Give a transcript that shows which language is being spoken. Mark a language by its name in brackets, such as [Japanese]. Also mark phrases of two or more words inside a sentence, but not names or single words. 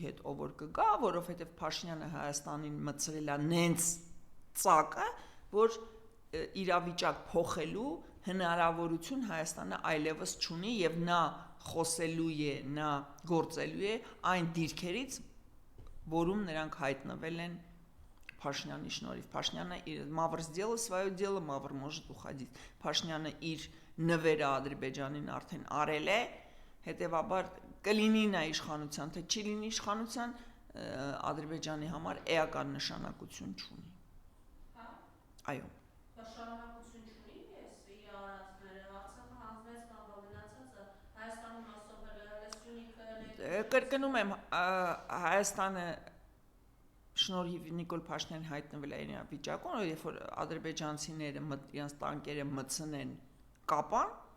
[Armenian] հետ, ով որ կգա, որովհետև Փաշինյանը Հայաստանին մտցրել է նենց ծակը, որ իրավիճակ փոխելու հնարավորություն Հայաստանը այլևս չունի եւ նա խոսելու է, նա գործելու է այն դիրքերից, որում նրանք հայտնվել են Փաշինյանի շնորհիվ։ Փաշինյանը [Russian] Мавр сделал свое дело, Мавр может уходить։ [Armenian] Փաշինյանը իր նվերը Ադրբեջանին արդեն արել է, հետեւաբար կլինի նա իշխանության, թե չի լինի իշխանության, Ադրբեջանի համար էական նշանակություն չունի։ Հա։ Այո։ Նշանակություն չունի, ես իր արածները Արցախը հանձնեց կամ մնացածը Հայաստանում ասողել լեսյունիկը կրկնում եմ Հայաստանը շնորհիվ Նիկոլ Փաշինյանի հայտնվել է իր վիճակում, երբ որ ադրբեջանցիները իրենց տանկերը մտցնեն կապան,